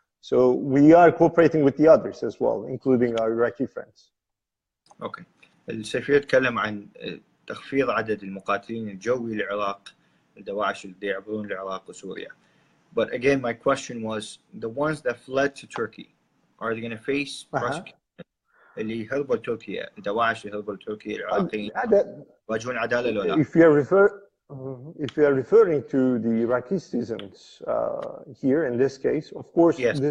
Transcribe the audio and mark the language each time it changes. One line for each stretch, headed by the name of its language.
English: So we are cooperating with the others as well, including our Iraqi friends. Okay.
Arabic: السفير تكلم عن تخفيض عدد المقاتلين الجوي للعراق الدواعش اللي يعبرون العراق وسوريا.
English: But again, my question was, the ones that fled to Turkey, are they going to face prosecution?
Arabic: اللي هربوا لتركيا، الدواعش اللي هربوا لتركيا العراقيين واجهون عدالة لو لا؟
English: If you are referring to the Iraqi citizens here in this case, of course, yes.